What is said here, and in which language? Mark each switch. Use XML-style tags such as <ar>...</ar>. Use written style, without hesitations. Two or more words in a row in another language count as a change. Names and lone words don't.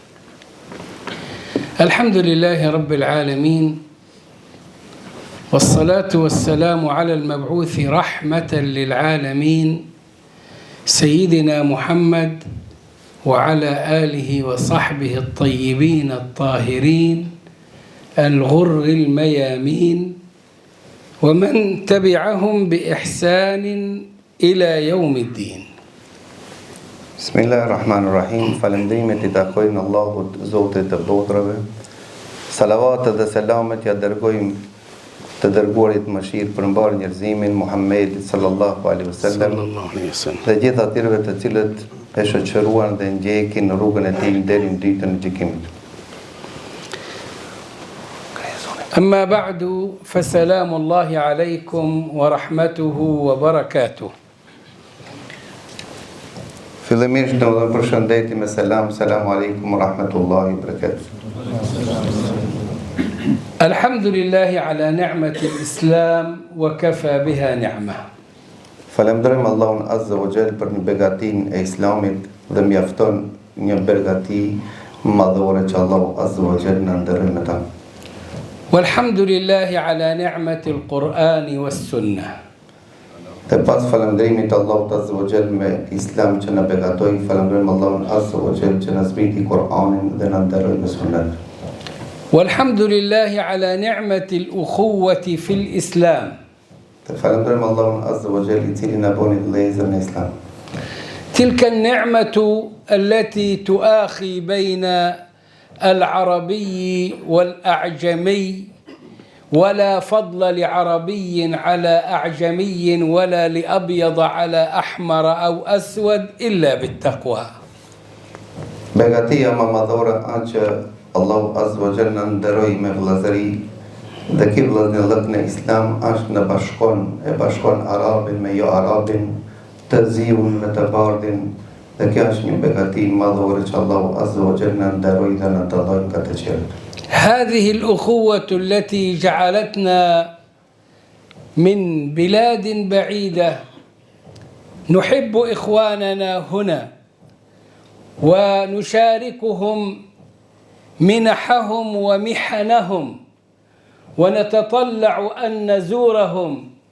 <ar>الحمد لله رب العالمين، والصلاة والسلام على المبعوث رحمة للعالمين سيدنا محمد وعلى آله وصحبه الطيبين الطاهرين الغر الميامين ومن تبعهم بإحسان إلى يوم الدين. بسم الله الرحمن الرحيم.</ar> <sq>Falëndrimet I takojnë Allahut, Zotit të botrave. Salavatet dhe selamet ja dërgojmë të dërguarit mëshirë për mbar njerëzimin Muhammed</sq> <ar>صلى الله عليه وسلم</ar> <sq>dhe gjithë atyre të cilët e shoqëruan dhe ndjekin në rrugën e tij deri në ditën e gjykimit.</sq> <ar>أما بعد فسلام الله عليكم ورحمته وبركاته.</ar> <sq>Fillimisht do të përshëndetim me</sq> <ar>سلام عليكم ورحمة الله وبركاته. الحمد لله على نعمة الإسلام وكفى بها نعمة.</ar> <sq>Falemderojmë Allahun</sq> <ar>عز وجل</ar> <sq>për një begatinë e Islamit dhe mjafton një begati madhore që Allahu</sq> <ar>عز وجل</ar> <sq>na ndërron me ta.</sq> <ar>والحمد لله على نعمة القرآن والسنة.</ar> <sq>Dhe pas falëndrimit të Allahut</sq> <ar>عز وجل</ar> <sq>me Islam që na begatoi, falënderojmë Allahun</sq> <ar>عز وجل</ar> <sq>që na zbriti Kur'anin dhe na ndërroi me Sunet.</sq> <ar>والحمد لله على نعمة الأخوة في الإسلام.</ar> <sq>Dhe falënderojmë Allahun</sq> <ar>عز وجل</ar> <sq>I cili na boni vëllezër në Islam.</sq> <ar>تلك النعمة التي تؤاخي بين العربي والأعجمي، ولا فضل لعربي على أعجمي ولا لأبيض على أحمر أو أسود إلا بالتقوى.</ar> <sq>Begatia më madhore që Allahu</sq> <ar>عز وجل</ar> <sq>na nderoi me vëllazëri dhe ky vëllazërilëk në Islam është në bashkon arabin me jo arabin, të ziun me të bardhin. Dhe kjo është një begati madhore që Allahu</sq> <ar>عز وجل</ar> <sq>na nderoi dhe na dalloi nga të tjerët.</sq> <ar>هذه الأخوة التي جعلتنا من بلاد بعيدة نحب إخواننا هنا ونشاركهم منحهم ومحنهم ونتطلع أن نزورهم</ar>